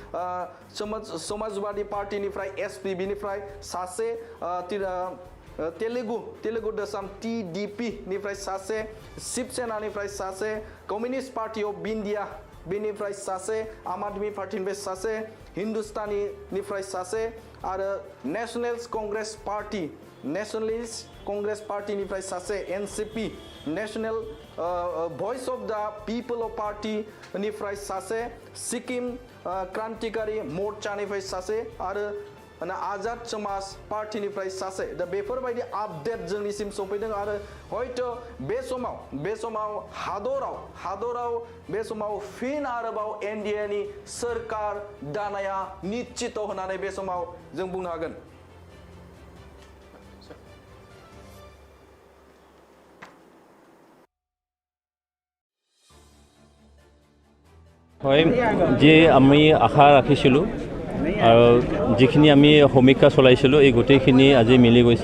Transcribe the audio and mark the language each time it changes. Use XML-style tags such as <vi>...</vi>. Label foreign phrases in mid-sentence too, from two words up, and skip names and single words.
<brx>समाजवादी पार्टीनिफ्राय SPB निफ्राय सासे तेलुगु देशम TDP निफ्राय सासे शिवसेना निफ्राय सासे कम्युनिस्ट पार्टी अफ इंडिया बेनिफ्राय सासे आम आदमी पार्टीनिफ्राय सासे हिंदुस्तानी निफ्राय सासे आरो नेशनलिस्ट कंग्रेस पार्टीनिफ्राय सासे NCP नेशनल भॉइस ऑफ द पीपल ऑफ पार्टी निफ्राय सासे सिक्किम क्रांतिकारी मोर्चानिफ्राय सासे आरो आजाद समाज पार्टीनिफ्राय सासे दा बेफोरबायदि आपडेट जोंनिसिम सफैदों आरो हयथ' बे समाव हादराव बे समाव फिन आरोबाव NDA नि सोरखार दानाया निश्चित होननानै बे समाव जों बुंनो हागोन</brx> <as>হয় যে আমি আশা ৰাখিছিলোঁ আৰু যিখিনি আমি সমীক্ষা চলাইছিলোঁ এই গোটেইখিনি আজি মিলি গৈছে</as>